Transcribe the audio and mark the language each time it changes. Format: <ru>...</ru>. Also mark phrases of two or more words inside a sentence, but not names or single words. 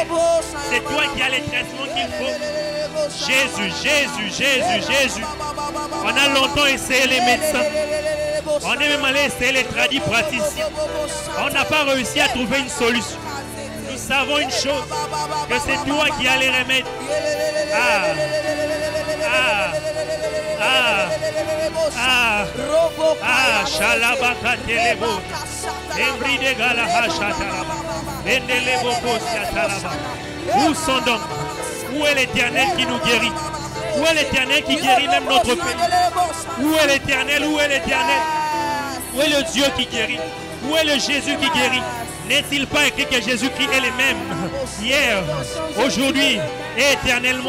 <fr>C'est toi qui as les traitements qu'il faut. Jésus, Jésus, Jésus, Jésus. On a longtemps essayé les médecins. On est même allé essayer les tradis praticiens. On n'a pas réussi à trouver une solution. Nous savons une chose, que c'est toi qui as les remèdes. Shalabaka telebo. Embri de galaha shatalaba. Endelebo kosia talaba. Où sont donc? Où est l'Éternel qui nous guérit? Où est l'Éternel qui guérit même notre pays? Où est l'Éternel? Où est l'Éternel? Où est le Dieu qui guérit? Où est le Jésus qui guérit? N'est-il pas écrit que Jésus-Christ est le même hier, aujourd'hui et éternellement?</fr>